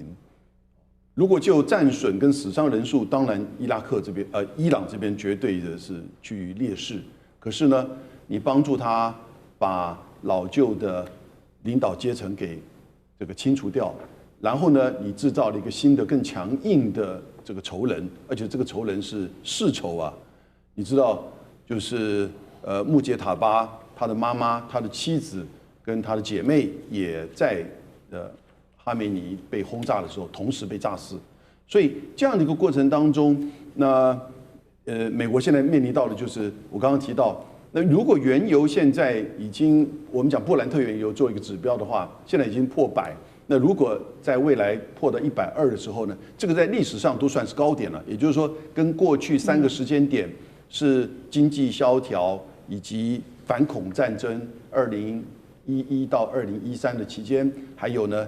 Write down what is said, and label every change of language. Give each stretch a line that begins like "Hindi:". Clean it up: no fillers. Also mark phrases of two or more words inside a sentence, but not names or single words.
Chinese: 如果就戰損跟死傷人數，當然伊朗這邊絕對的是居於劣勢。可是呢，你幫助他把老舊的領導階層給這個清除掉，然後呢，你製造了一個新的更強硬的這個仇人，而且這個仇人是世仇啊。你知道，就是穆杰塔巴他的媽媽、他的妻子跟他的姐妹也在哈梅尼被轟炸的時候，同時被炸死，所以這樣的一個過程當中，那美國現在面臨到的就是我剛剛提到，那如果原油現在已經我們講布蘭特原油做一個指標的話，現在已經破100，那如果在未來破到120的時候呢，這個在歷史上都算是高點了，也就是說，跟過去3個時間點是經濟蕭條以及反恐戰爭2011到2013的期間，還有呢。